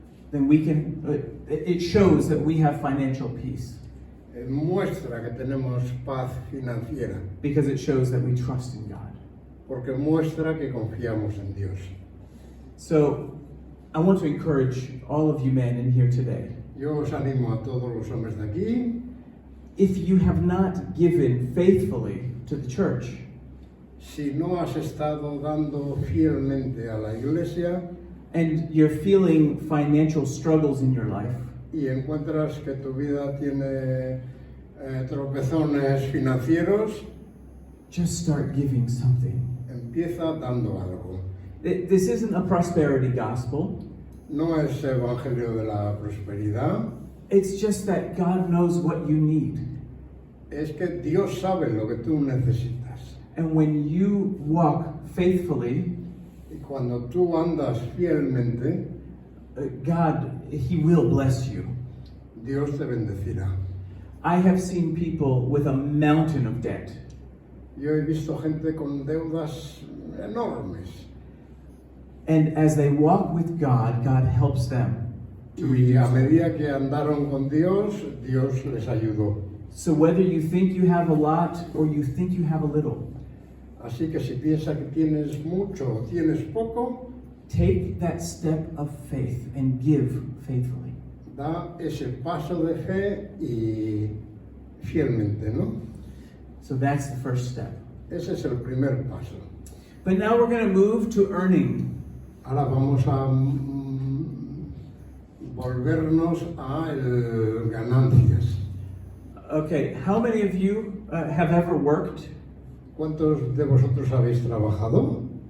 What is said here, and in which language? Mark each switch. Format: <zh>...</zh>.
<en>then it shows that we have financial peace</en> <es>muestra que tenemos paz financiera,</es> <en>because it shows that we trust in God.</en> <es>porque muestra que confiamos en Dios.</es> <en>So I want to encourage all of you men in here today.</en> <es>Yo os animo a todos los hombres de aquí,</es> <en>If you have not given faithfully to the church,</en> <es>si no has estado dando fielmente a la iglesia</es> <en>and you're feeling financial struggles in your life,</en> <es>y encuentras que tu vida tiene tropezones financieros,</es> <en>just start giving something.</en> <es>empieza dando algo.</es> <en>This isn't a prosperity gospel.</en> <es>No es evangelio de la prosperidad,</es> <en>It's just that God knows what you need.</en> <es>es que Dios sabe lo que tú necesitas.</es> <en>And when you walk faithfully,</en> <es>Y cuando tú andas fielmente,</es> <en>God, He will bless you.</en> <es>Dios te bendecirá.</es> <en>I have seen people with a mountain of debt,</en> <es>Yo he visto gente con deudas enormes.</es> <en>and as they walk with God, God helps them to</en> <es>Y</es> <en>reduce</en> <es>a</es> <en>them.</en> <es>medida que andaron con Dios, Dios les ayudó.</es> <en>So whether you think you have a lot or you think you have a little,</en> <es>Así que si piensas que tienes mucho o tienes poco,</es> <en>take that step of faith and give faithfully.</en> <es>da ese paso de fe y fielmente, ¿no?</es> <en>So that's the first step.</en> <es>Ese es el primer paso.</es> <en>But now we're going to move to earning.</en> <es>Ahora vamos a volvernos a ganancias.</es> <en>Okay, how many of you have ever worked?</en> <es>¿Cuántos de vosotros habéis trabajado?</es>